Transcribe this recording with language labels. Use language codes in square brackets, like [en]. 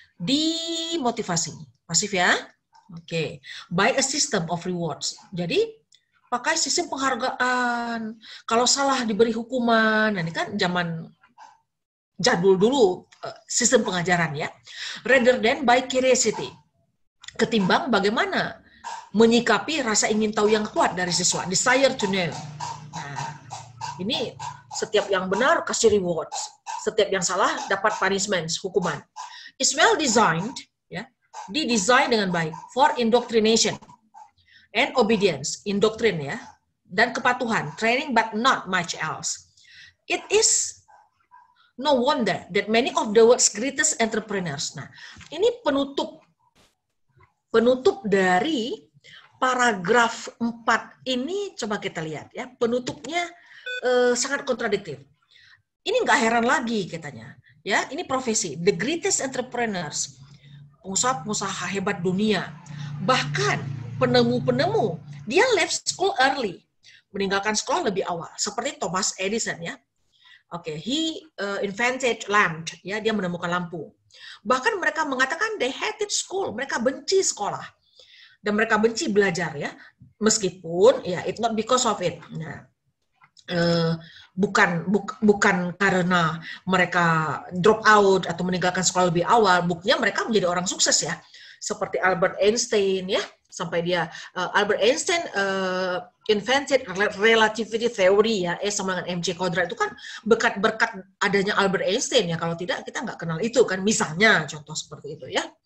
[id] Dimotivasi. Pasif ya. Oke. [en] By a system of rewards. [id] Jadi, pakai sistem penghargaan. Kalau salah diberi hukuman. Nah, ini kan zaman jadul dulu sistem pengajaran ya. [en] Rather than by curiosity. [id] Ketimbang bagaimana menyikapi rasa ingin tahu yang kuat dari siswa. [en] Desire to know. [id] Nah, ini setiap yang benar kasih rewards. Setiap yang salah dapat punishment, hukuman. [en] Is well designed, [id] ya, didesain dengan baik [en] for indoctrination and obedience, [id] indoktrin ya, dan kepatuhan, [en] training but not much else. It is no wonder that many of the world's greatest entrepreneurs. [id] Nah, ini penutup dari paragraf 4 ini, coba kita lihat ya, penutupnya sangat kontradiktif. Ini nggak heran lagi katanya. Ya, ini profesi. [en] The greatest entrepreneurs, [id] pengusaha-pengusaha hebat dunia. Bahkan penemu-penemu, dia [en] left school early, [id] meninggalkan sekolah lebih awal. Seperti Thomas Edison ya. Oke, [en] he invented lamp, [id] ya, dia menemukan lampu. Bahkan mereka mengatakan [en] they hated school, [id] mereka benci sekolah. Dan mereka benci belajar ya. Meskipun ya [en] it's not because of it. [id] Nah, bukan karena mereka drop out atau meninggalkan sekolah lebih awal, buktinya mereka menjadi orang sukses ya, seperti Albert Einstein ya, sampai dia Albert Einstein [en] invented relativity theory [id] ya, sama dengan mc kuadrat itu kan berkat adanya Albert Einstein ya, kalau tidak kita nggak kenal itu kan, misalnya contoh seperti itu ya.